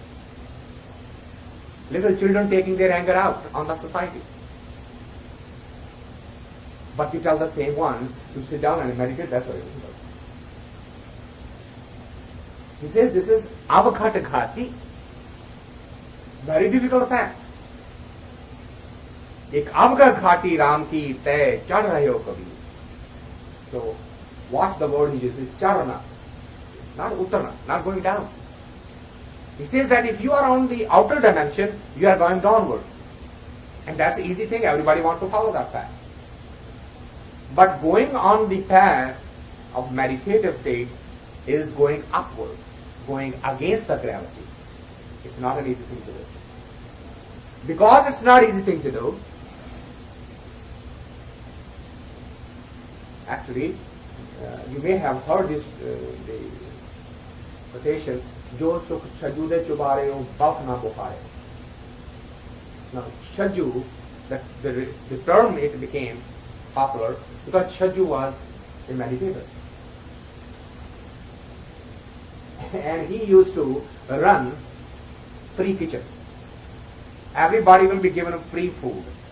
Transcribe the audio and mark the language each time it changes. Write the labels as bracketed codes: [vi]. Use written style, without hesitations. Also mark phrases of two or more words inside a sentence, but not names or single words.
[en] Little children taking their anger out on the society. But you tell the same one to sit down and meditate, that's very difficult. He says this is [hi] अवघट घाटी. [en] Very difficult fact. [hi] एक अवघट घाटी राम की तय चढ़ रहे हो कबीर. [en] So watch the word he uses, charana. Not uttarna, not going down. He says that if you are on the outer dimension, you are going downward. And that's the easy thing, everybody wants to follow that path. But going on the path of meditative state is going upward, going against the gravity. It's not an easy thing to do. Because it's not an easy thing to do, actually, you may have heard this, the quotation, [pa] ਜੋ ਸੁਖ ਛੱਜੂਦੇ ਚੁਬਾਰੇ ਓ ਬਫ਼ ਨਾ ਬੁਖਾਰੇ. [en] Now, chaju, the term it became popular because chaju was a meditator. And he used to run free kitchen. Everybody will be given free food.